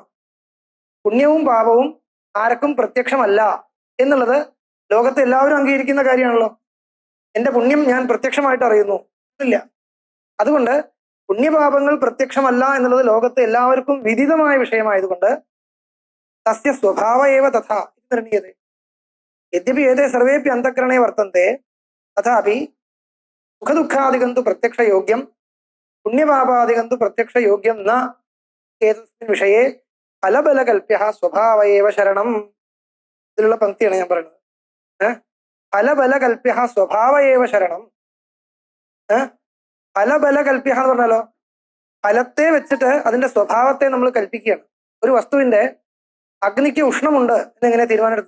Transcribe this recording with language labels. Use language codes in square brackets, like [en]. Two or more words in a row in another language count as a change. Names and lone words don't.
[ml] പുണ്യവും പാപവും ആർക്കും പ്രത്യക്ഷമല്ല എന്നുള്ളത് ലോകത്തെ എല്ലാവരും അംഗീകരിക്കുന്ന കാര്യമാണല്ലോ. എന്റെ പുണ്യം ഞാൻ പ്രത്യക്ഷമായിട്ട് അറിയുന്നു ഇല്ല. അതുകൊണ്ട് പുണ്യപാപങ്ങൾ പ്രത്യക്ഷമല്ല എന്നുള്ളത് ലോകത്തെ എല്ലാവർക്കും വിദിതമായ വിഷയമായതുകൊണ്ട് [sa] തസ്യ സ്വഭാവ ഏവ തഥാ നിർണീയതേ. यद्यपि एते सर्वेपि अन्तःकरणे वर्तन्ते तथापि सुखदुःखादिकं तु प्रत्यक्षयोग्यं पुण्यपापादिकं तु प्रत्यक्षयोग्यं न एतस्मिन् विषये फलबलकल्प्यः स्वभाव एव शरणम् [ml] ഇതിലുള്ള പങ്ക്തിയാണ് ഞാൻ പറയുന്നത്. [sa] ഫലബലകൽപ്യഃ സ്വഭാവ ഏവ ശരണം. [ml] ഫലബലകൽപ്യഃ എന്ന് പറഞ്ഞാലോ ഫലത്തെ വെച്ചിട്ട് അതിന്റെ സ്വഭാവത്തെ നമ്മൾ കൽപ്പിക്കുകയാണ്. ഒരു വസ്തുവിന്റെ അഗ്നിക്ക് ഉഷ്ണമുണ്ട് എന്നെങ്ങനെ തീരുമാനമെടുത്ത്?